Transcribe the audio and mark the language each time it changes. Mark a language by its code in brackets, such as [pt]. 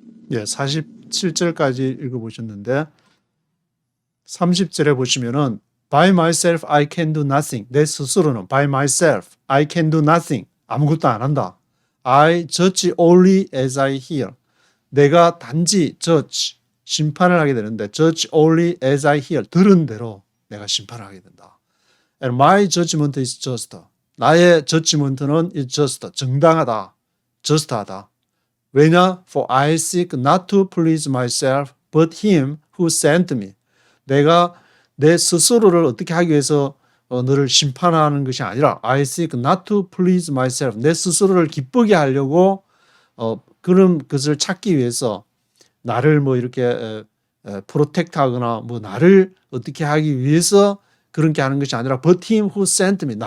[ko] 예, 47절까지 읽어보셨는데 30절에 보시면은 [en] By myself I can do nothing. [ko] 내 스스로는 [en] By myself I can do nothing. [ko] 아무것도 안 한다. [en] I judge only as I hear. [ko] 내가 단지 judge, 심판을 하게 되는데 [en] judge only as I hear. [ko] 들은 대로 내가 심판을 하게 된다. [en] And my judgment is just. 나의 judgment는 is just. [ko] 정당하다. just하다. 왜냐? [en] For I seek not to please myself, but him who sent me. [ko] 내가 내 스스로를 어떻게 하기 위해서 너를 심판하는 것이 아니라 [en] I seek not to please myself. [ko] 내 스스로를 기쁘게 하려고 그런 것을 찾기 위해서 나를 뭐 이렇게 프로텍트하거나 뭐 나를 어떻게 하기 위해서 그런 게 하는 것이 아니라 [en] but him who sent me.